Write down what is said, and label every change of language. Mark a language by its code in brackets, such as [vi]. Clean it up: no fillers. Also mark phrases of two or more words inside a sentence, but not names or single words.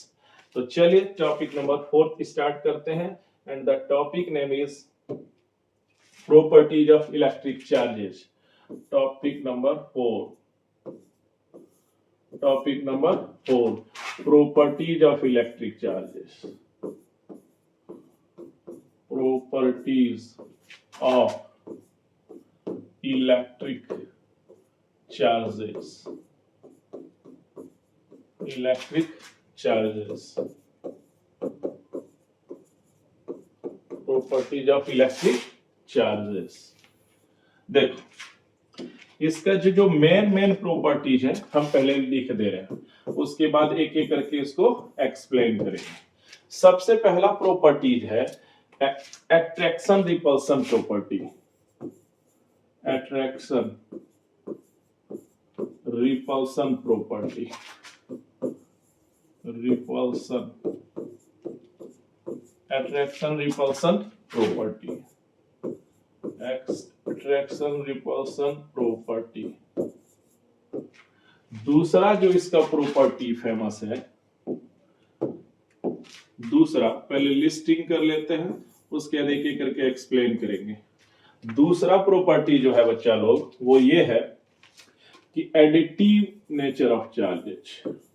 [hi] तो चलिए [en] topic number 4 start [hi] करते हैं [en] and the topic name is properties of electric charges. topic number 4 properties of electric charges. Properties of electric charges. Electric charges. Properties of electric charges. [hi] देखो इसका जो [en] main properties [hi] है हम पहले लिख दे रहे हैं, उसके बाद एक एक करके इसको एक्सप्लेन करेंगे। सबसे पहला प्रॉपर्टीज है [en] attraction repulsion property। attraction repulsion property। attraction repulsion property। attraction repulsion property। [hi] दूसरा जो इसका प्रॉपर्टी फेमस है, दूसरा पहले लिस्टिंग कर लेते हैं, उसके बाद एक एक करके एक्सप्लेन करेंगे। दूसरा प्रॉपर्टी जो है बच्चा लोग वो ये है कि [en] additive nature of charges.